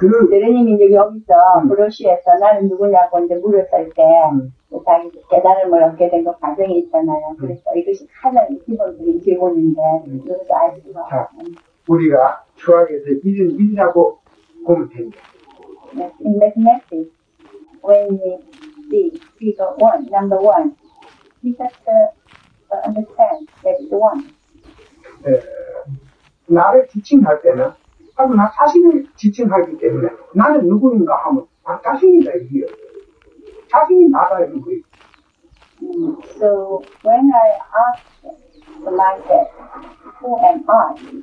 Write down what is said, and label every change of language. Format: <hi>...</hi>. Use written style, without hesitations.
<ko>대리님이 이제 여기서 브로시에서 나는 누구냐고 이제 물었을 때 자기 깨달음을 얻게 된 그 과정이 있잖아요. 그래서 이것이 가장 기본적인 질문인데 이것을 알 수가 없어요. 우리가 수학에서 1이라고 보면 됩니다.</ko> <en>In mathematics, when we see figure 1, number 1, we just understand that it's 1.</en> <ko>나를 지칭할 때는 하고 나 자신을 지칭하기 때문에 나는 누구인가 하면 나 자신이다 이게요. 자신이 나다는 거예요.</ko> <en>So when I ask to myself, who am I?</en>